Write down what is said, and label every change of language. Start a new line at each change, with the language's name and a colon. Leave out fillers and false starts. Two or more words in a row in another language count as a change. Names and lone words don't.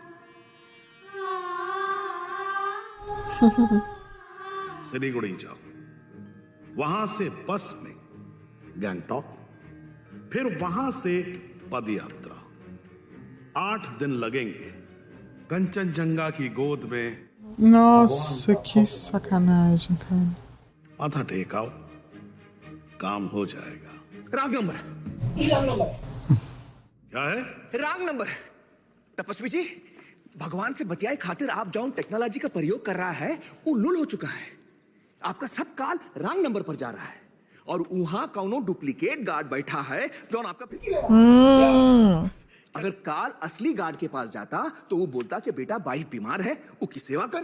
Hindi: सिलीगुड़ी जाओ, वहां से बस में गैंगटॉक, फिर वहां से पद यात्रा। 8 दिन लगेंगे कंचनजंगा की गोद में।
Portuguese: Nossa, que sacanagem, cara.
Hindi: माथा टेकाओ, काम हो जाएगा।
English: wrong number.
Hindi: क्या है?
English: wrong number.
Hindi: तपस्वी जी, भगवान से बतियाए खातिर आप जौन टेक्नोलॉजी का प्रयोग कर रहा है वो लुल हो चुका है। आपका सब काल
English: wrong number
Hindi: पर जा रहा है और वहां कौनो
English: duplicate guard
Hindi: बैठा है जौन आपका अगर काल असली गार्ड के पास जाता तो वो बोलता कि बेटा वाइफ बीमार है, उसकी सेवा कर।